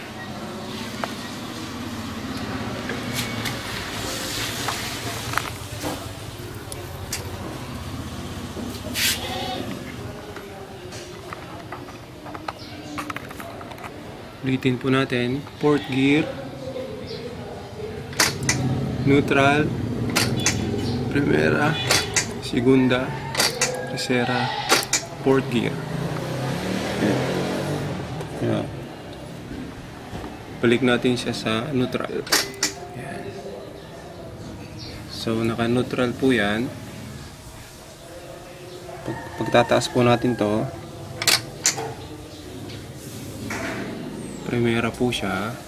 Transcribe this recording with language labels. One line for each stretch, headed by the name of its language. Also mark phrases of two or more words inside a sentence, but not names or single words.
Filipino: Ulitin po natin.
English: Fourth gear.
Filipino: Neutral. Primera. Segunda. Tercera.
English: Fourth gear.
Filipino: Ayan. Balik natin siya sa neutral. Ayan. So, naka-neutral po yan. Pagtataas po natin to, primera po siya.